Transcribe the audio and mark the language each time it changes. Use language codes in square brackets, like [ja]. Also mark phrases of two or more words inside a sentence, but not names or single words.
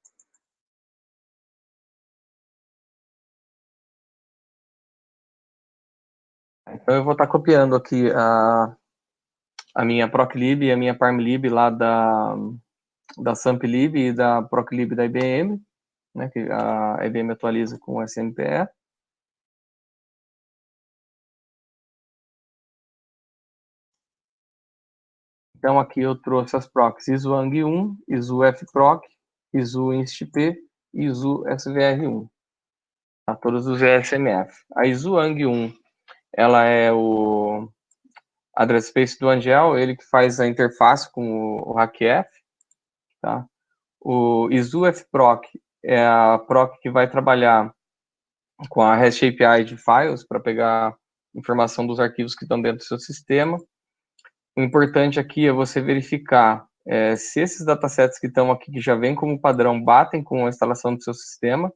[pt] Então eu vou estar copiando aqui a minha proclib e a minha parmlib lá da samplib e da proclib da IBM, né, que a IBM atualiza com o SMPE. Então aqui eu trouxe as procs ISO-ANG1, ISO-FPROC, ISO-INSTP e ISO-SVR1. Tá, todos os ESMF. A ISO-ANG1, ela é o [en] address space [pt] do Angel, ele que faz a interface com o HackF. Tá? O ISO-FPROC é a proc que vai trabalhar com a [en] REST API [pt] de files para pegar informação dos arquivos que estão dentro do seu sistema. O importante aqui é você verificar se esses datasets que estão aqui, que já vêm como padrão, batem com a instalação do seu sistema.